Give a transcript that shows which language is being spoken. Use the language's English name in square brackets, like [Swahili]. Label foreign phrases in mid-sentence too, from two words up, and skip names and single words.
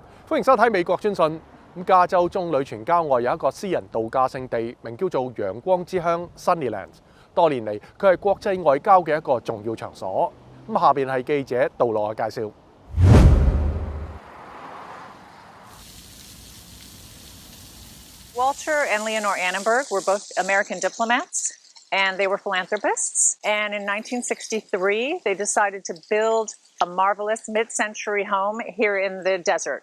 [Cantonese] 歡迎收睇美國專訊。加州棕櫚泉郊外有一個私人度假勝地，名叫做陽光之鄉 Sunnylands。多年嚟，佢係國際外交嘅一個重要場所。下邊係記者杜洛嘅介紹。 [English] Walter and Leonore Annenberg were both American diplomats, and they were philanthropists. And in 1963, they decided to build a marvelous mid-century home here in the desert.